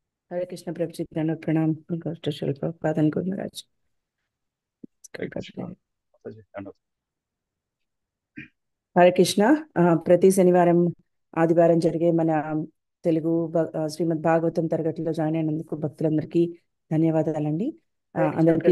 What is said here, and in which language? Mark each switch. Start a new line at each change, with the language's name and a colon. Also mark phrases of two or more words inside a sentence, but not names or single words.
Hindi: हरे कृष्ण प्रभु जी, दंडवत प्रणाम। प्रभुपादन को महाराज హరే करते కృష్ణ हैं।
Telugu: మాతాజీ దండం. హరే కృష్ణ. ప్రతి శనివారం ఆదివారం జరిగే మన తెలుగు శ్రీమద్ భాగవతం తరగతిలో జాయిన్ అయినందుకు భక్తులందరికీ ధన్యవాదాలండి. హరే కృష్ణ అందరికీ